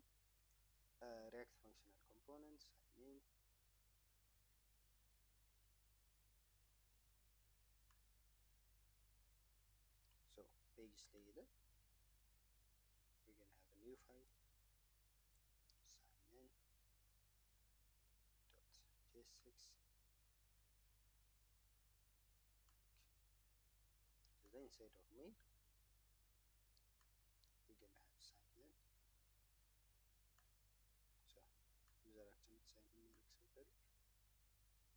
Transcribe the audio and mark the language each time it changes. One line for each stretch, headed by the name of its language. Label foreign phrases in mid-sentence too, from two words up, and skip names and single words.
English: react functional components sign in so
Amharic: page ላይ ሄደን
English: we're gonna have a new file sign in .j6 then inside of main we're gonna have sign in so
Amharic: ዩዘራችን ሳይን የሚያደርግ ስንፈልግ